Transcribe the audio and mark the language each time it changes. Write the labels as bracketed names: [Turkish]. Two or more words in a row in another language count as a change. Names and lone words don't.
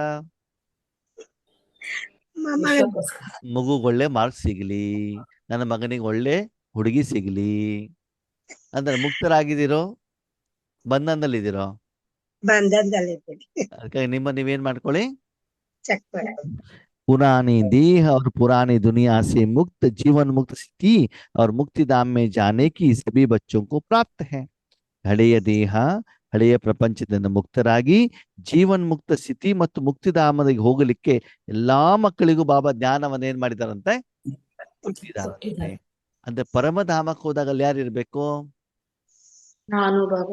[Kannada] ವಿಶ್ವಕ್ಕೋಸ್ಕರ. ಮಗುಗೆ ಒಳ್ಳೆ ಮಾರ್ಕ್ಸ್ ಸಿಗ್ಲಿ, ನನ್ನ ಮಗನಿಗೆ ಒಳ್ಳೆ ಹುಡುಗಿ ಸಿಗ್ಲಿ. ಅಂದ್ರೆ ಮುಕ್ತರಾಗಿದ್ದೀರೋ ಬಂಧನದಲ್ಲಿದ್ದೀರೋ? ಬಂಧನದಲ್ಲಿದ್ದೀವಿ. ಅದಕ್ಕಾಗಿ ನೀವೇನ್ ಮಾಡ್ಕೊಳ್ಳಿ, ಚೆಕ್ ಮಾಡ್ಕೊ. [Hindi] पुरानी देह और पुरानी दुनिया से मुक्त जीवन मुक्त स्थिति और मुक्ति धाम में जाने की सभी बच्चों को प्राप्त है. [Kannada] ಹಳೆಯ ದೇಹ, ಹಳೆಯ ಪ್ರಪಂಚದಿಂದ ಮುಕ್ತರಾಗಿ ಜೀವನ್ ಮುಕ್ತ ಸ್ಥಿತಿ ಮತ್ತು ಮುಕ್ತಿಧಾಮದಿಗೆ ಹೋಗಲಿಕ್ಕೆ ಎಲ್ಲಾ ಮಕ್ಕಳಿಗೂ ಬಾಬಾ ಜ್ಞಾನವನ್ನ ಏನ್ ಮಾಡಿದಾರಂತೆ? ಕೊಟ್ಟಿದಾರಂತೆ. ಅಂದ್ರೆ ಪರಮಧಾಮಕ್ಕೆ ಹೋದಾಗ ಅಲ್ಲಿ ಯಾರು ಇರ್ಬೇಕು? ನಾನು ಬಾಬಾ.